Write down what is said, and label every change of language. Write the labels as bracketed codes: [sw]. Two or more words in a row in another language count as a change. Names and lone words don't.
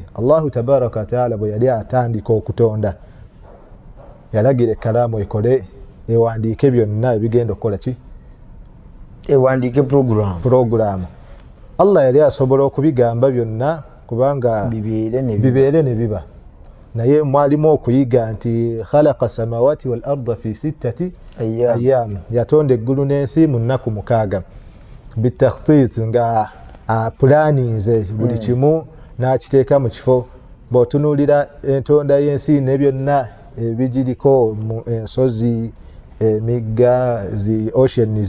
[ar] الله تبارك وتعالى [lg] bwe yali atandika okutonda yalagira ekkalaamu ekole ewandiike byonna ebigenda okukola ki? Ewandiike programu. Allah yali asobola okubigamba byonna kubanga bibeere ne biba. Naye mwalimu okuyiga nti [ar] خلق السماوات والأرض في 6 أيام, [lg] yatonda eggulu n'ensi mu nnaku 6 bitakhtit, nga planinze buli kimu n'akiteeka mu kifo. Bw'otunuulira entonda y'ensi ne byonna ebigiriko mu ensozi, emigga, zi oceans,